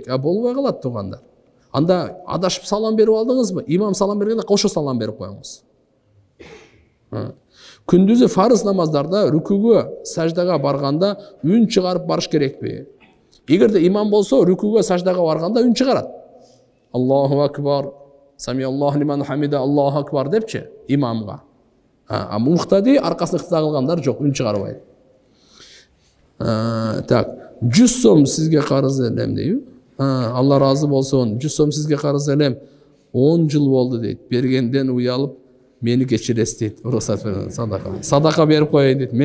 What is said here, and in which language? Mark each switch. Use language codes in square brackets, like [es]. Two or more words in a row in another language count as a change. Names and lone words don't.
[ky] Болбой калат туугандар. Анда адашып салам берип алдыңызбы? Имам салам бергенде кошо салам берип коюңуз. Күндүзү фарыз намаздарда рүкүгө, саждага барганда үн чыгарып барыш керекпи? Эгерде имам болсо, рүкүгө, саждага барганда үн чыгарат. [ar] الله أكبر، سمع الله لمن حمده، الله أكبر [ky] депчи имамга. Муктади аркасына ыкта кылгандар жок, үн чыгарбайт. Так, 100 сом сизге карыз элем дейби? Алла разы болсун. 100 сом сизге карыз элем. 10 жыл болду дейт. Бергенден уялып, мени кечиресиз дейт. Уруксат берип, садака берип коеюн дейт.